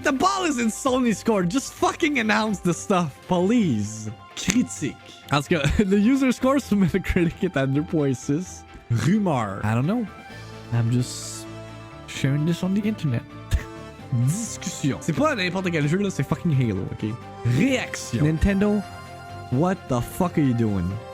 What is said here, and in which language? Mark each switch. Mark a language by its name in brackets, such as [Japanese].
[English] The ball is in Sony's court. Just fucking announce the stuff, please. [French] Critique. En tout cas, [English] the user score [French] sur Metacritic est à 2.6. [English] Rumeur. I don't know. I'm just sharing this on the internet. [French] Discussion. C'est pas n'importe quel jeu là, c'est fucking Halo, ok? Réaction. [English] Nintendo, what the fuck are you doing?